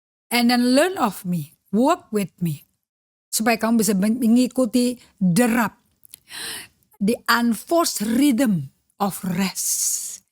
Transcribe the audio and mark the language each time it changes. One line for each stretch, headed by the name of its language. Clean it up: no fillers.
English: And then learn of me, walk with me.
Indonesian: Supaya kamu bisa mengikuti derap.
English: The unforced rhythm of rest.